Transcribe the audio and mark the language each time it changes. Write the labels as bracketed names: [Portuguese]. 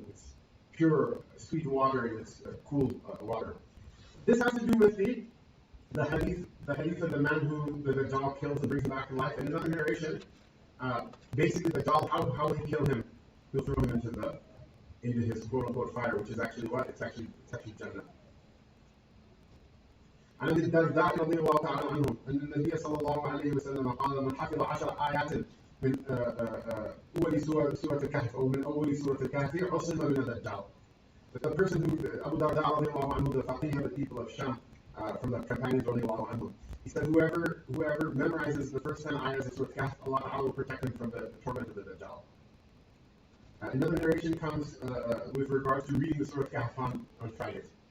[English] It's pure, sweet water, and it's cool water. This has to do with the hadith of the man who the Dajjal kills and brings him back to life. And another narration, Basically, the Dajjal, how will he kill him? He'll throw him into his quote unquote fire, which is actually what? It's actually Jannah. [Arabic] عن ابي الدرداء رضي الله تعالى عنه ان النبي صلى الله عليه وسلم قال من حفظ 10 آيات من اول سوره الكهف او من اول سوره الكهف عصم من الدجال. [English] The person who Abu Darda رضي الله عنه, the faqih of the people of Sham, from the companions رضي الله عنهم, he said whoever memorizes the first 10 ayahs of Surah Kahf, Allah will protect him from the torment of the Dajjal. Another narration comes with regards to reading the Surah Kahf on Fridays.